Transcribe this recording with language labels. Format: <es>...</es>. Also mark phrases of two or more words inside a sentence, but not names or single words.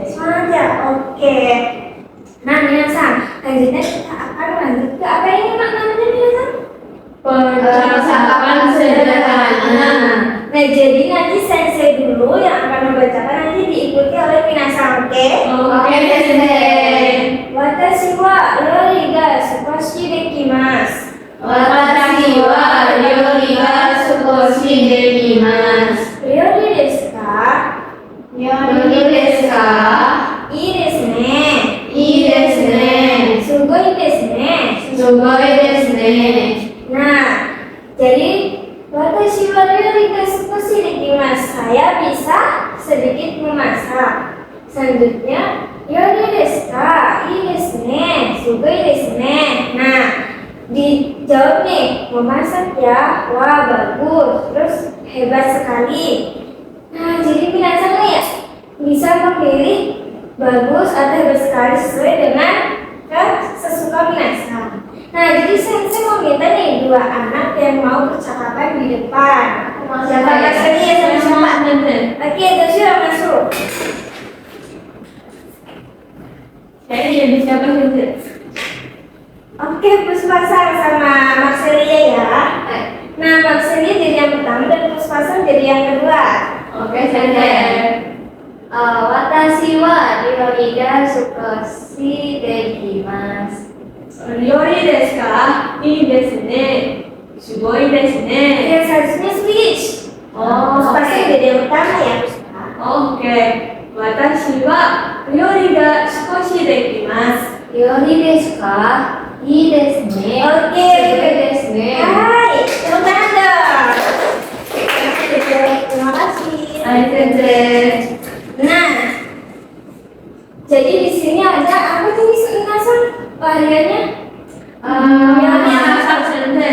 <id>Semangat ya? Oke. Nah, minasan, selanjutnya kita akan lanjut ke apa ini namanya minasan? Percakapan sederhana. Nah, jadi nanti sensei dulu yang akan membacakan, nanti diikuti oleh minasan, oke? Oke, sensei.</id> <ja>私は料理が少しできます. 私は料理が少しできます. 料理ですか? 料理ですか? いいですね. いいですね. すごいですね. すごいですね.</ja> <id>Nah, jadi</id> <ja>私は料理が少しできます.</ja> <id>Saya bisa sedikit memasak. Selanjutnya,</id> <ja>料理ですか？いいですね. すごいですね.</ja> <id>Nah, dijawab nih, memasak ya. Wah, bagus. Terus hebat sekali. Nah, jadi minasan nih ya bisa memilih bagus atau hebat sekali sesuai dengan sesuka minasan. Nah, jadi sensei mau minta nih dua anak yang mau percakapan di depan. Siapa kasih ya sama-sama? Oke, Joshua masuk. Saya jadi siapa sensei? Oke, Puspasang sama Marcelia ya. Nah, Marcelia jadi yang pertama dan Puspasang jadi yang kedua. Oke, sensei.</id> <ja>私は料理が少しできます. 料理ですか? いいですね。すごいですね.</ja> <id>Yang seharusnya switch. Puspasang jadi yang pertama ya, Puspa. Oke.</id> <ja>私は料理が少しできます. 料理ですか? いいですね. Oke. すごいですね.</ja> <id>Hai, tepuk tangan dong. Terima kasih.</id> <ja>はい、先生.</ja> <id>Nah, jadi di sini ada apa tuh minasan variannya? Masak, sensei.</id>